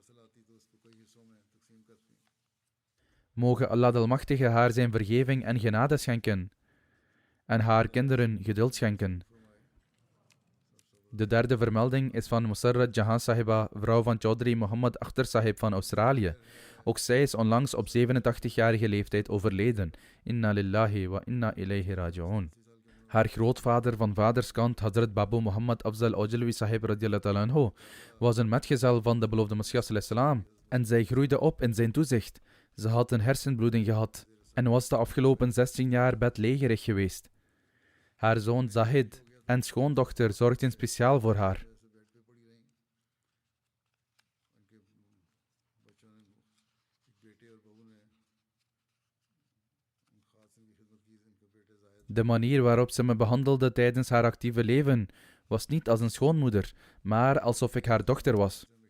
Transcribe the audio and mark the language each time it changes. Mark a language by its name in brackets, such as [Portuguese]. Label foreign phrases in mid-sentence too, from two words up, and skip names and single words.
[Dutch] Mogen Allah de Almachtige haar zijn vergeving en genade schenken en haar kinderen geduld schenken. De derde vermelding is van Musarrat Jahan Sahiba, vrouw van Chaudhry Muhammad Akhtar Sahib van Australië. Ook zij is onlangs op 87-jarige leeftijd overleden. [Arabic] إنا لله وإنا إليه راجعون. [Dutch] Haar grootvader van vaderskant, Hazrat Babu Muhammad Afzal Ojalwi Sahib [Arabic] رضي الله تعالى عنه, [Dutch] was een metgezel van de beloofde Messias [Arabic] صلى الله عليه وسلم. [Dutch] en zij groeide op in zijn toezicht. Ze had een hersenbloeding gehad en was de afgelopen 16 jaar bedlegerig geweest. Haar zoon Zahid en schoondochter zorgden speciaal voor haar. De manier waarop ze me behandelde tijdens haar actieve leven was niet als een schoonmoeder, maar alsof ik haar dochter was.